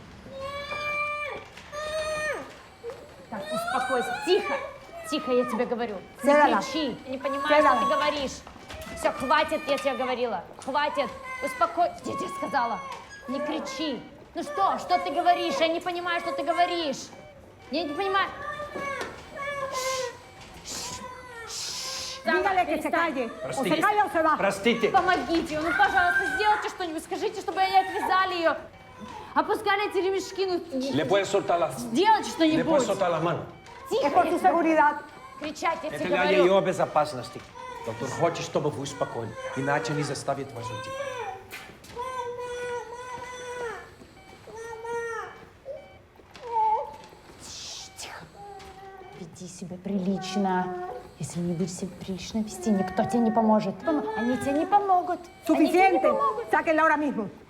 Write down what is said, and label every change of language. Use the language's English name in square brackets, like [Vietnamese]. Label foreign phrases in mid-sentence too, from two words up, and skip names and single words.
[Russian] Так, успокойся. Тихо. Тихо, я тебе говорю. Не Седала. кричи. Я не понимаю, Седала. что ты говоришь. Все, хватит, я тебе говорила. Хватит. Успокойся. Я тебе сказала. Не кричи. Ну что ты говоришь? Я не понимаю, что ты говоришь. Я не понимаю. [Spanish] Dígale que se calle. O se calla o se va. [Russian] Простите. Помогите, ну, пожалуйста, сделайте что-нибудь. Скажите, чтобы они отвязали ее. Опускали эти ремешки. Ну, [Spanish] ¿Le puedes soltar las [Russian] сделайте [Spanish] ¿Le [Russian] что-нибудь. [Spanish] puedes soltar las manos? [Russian] Тихо, [Spanish] Es por [Russian] я [Spanish] tu [Russian] тебе говорю. [Spanish] seguridad. [Russian] Кричать, я тебе Это для говорю. ее безопасности. Доктор хочет, чтобы вы успокоили, иначе не заставит вас уйти. Тихо. Веди себя прилично. Если не будешь себя прилично вести, никто тебе не поможет. Они тебе не помогут. Они тебе не [Spanish] Suficiente. [Russian] помогут. [Spanish] Sáquenla ahora mismo.